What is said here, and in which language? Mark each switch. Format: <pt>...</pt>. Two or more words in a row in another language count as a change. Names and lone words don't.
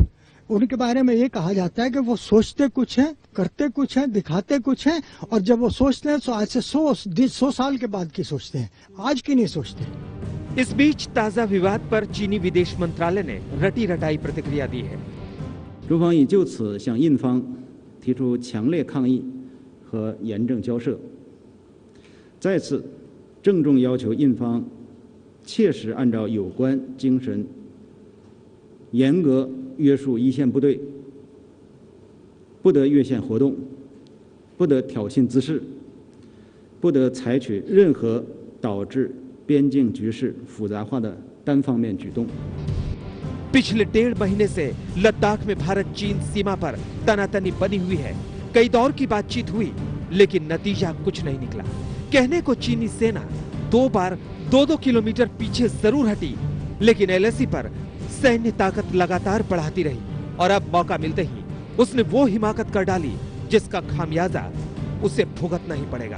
<hi>उनके बारे में ये कहा जाता है कि वो सोचते कुछ हैं, करते कुछ हैं, दिखाते कुछ हैं, और जब वो सोचते हैं तो आज से 100 साल के बाद की सोचते हैं, आज की नहीं सोचते। इस बीच ताजा विवाद पर चीनी विदेश मंत्रालय ने रटी रटाई प्रतिक्रिया दी है।</hi> <zh>中方已就此向印方提出强烈抗议和严正交涉，再次郑重要求印方切实按照有关精神，严格约束一线部队，不得越线活动，不得挑衅滋事，不得采取任何导致边境局势复杂化的单方面举动。</zh> <hi>पिछले 1.5 महीने से लद्दाख में भारत चीन सीमा पर तनातनी बनी हुई है। कई दौर की बातचीत हुई, लेकिन नतीजा कुछ नहीं निकला। कहने को चीनी सेना 2 बार 2-2 किलोमीटर पीछे जरूर हटी, लेकिन एलएसी पर सैन्य ताकत लगातार बढ़ाती रही और अब मौका मिलते ही उसने वो हिमाकत कर डाली जिसका खामियाजा उसे भुगतना ही पड़ेगा।</hi>